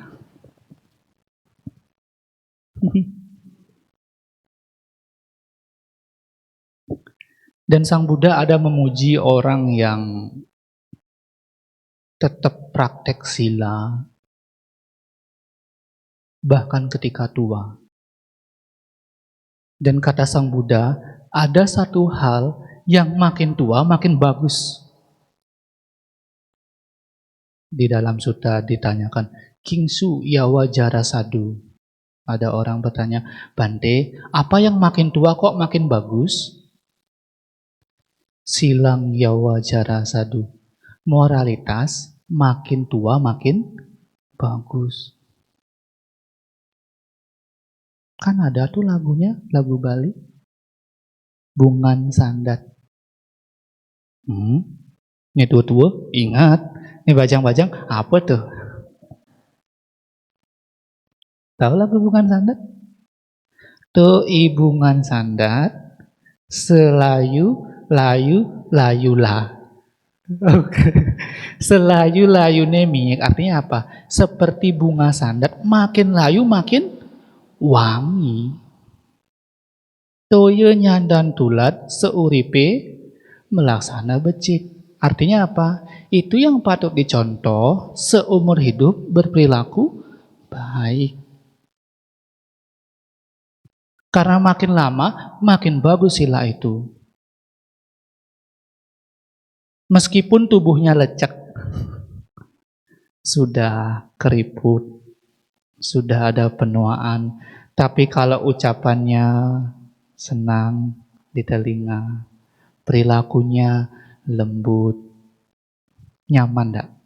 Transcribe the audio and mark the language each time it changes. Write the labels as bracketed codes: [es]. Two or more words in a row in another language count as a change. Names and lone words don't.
[id] Dan Sang Buddha ada memuji orang yang tetap praktek sila bahkan ketika tua. Dan kata Sang Buddha, ada satu hal yang makin tua makin bagus. Di dalam sutta ditanyakan, [pi] Kingsu yawa jara sadu. [id] Ada orang bertanya, Bante, apa yang makin tua kok makin bagus? [pi] Silang yawa jara sadu. [id] Moralitas makin tua makin bagus. Kan ada tuh lagunya, lagu Bali, Bungan Sandat. Ini tua-tua, ingat. Ini bajang-bajang, apa tuh? Tahu lagu Bungan Sandat? [ban] Tuh ibungan sandat, selayu, layu, layulah. Selayu layu nemik, [id] artinya apa? Seperti bunga sandat, makin layu makin wangi. [ban] Toye nyandan tulat seuripe melaksana becik. [id] Artinya apa? Itu yang patut dicontoh seumur hidup berperilaku baik. Karena makin lama makin bagus sila itu. Meskipun tubuhnya lecek, sudah keriput, sudah ada penuaan, tapi kalau ucapannya senang di telinga, perilakunya lembut, nyaman enggak?